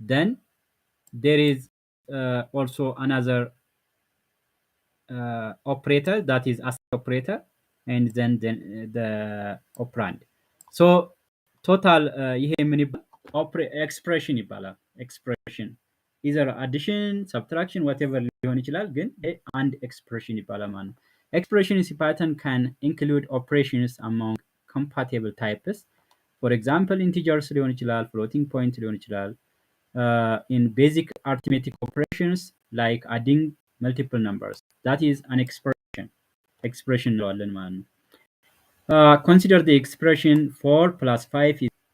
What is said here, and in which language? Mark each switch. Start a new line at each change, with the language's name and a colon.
English: then there is also another operator that is as operator, and then the operand. so total
Amharic: ይሄ ምን ይባላል? ኤክስፕሬሽን ይባላል።
English: ኤክስፕሬሽን either addition, subtraction, whatever
Amharic: ሊሆን ይችላል፣ ግን አንድ ኤክስፕሬሽን ይባላል ማለት ነው።
English: Expressions in Python can include operations among compatible types. for example integers
Amharic: ሊሆን ይችላል
English: floating point ሊሆን ይችላል in basic arithmetic operations like adding multiple numbers that is an expression
Amharic: እንለዋለን ማለት ነው
English: consider the expression 4 plus 5 is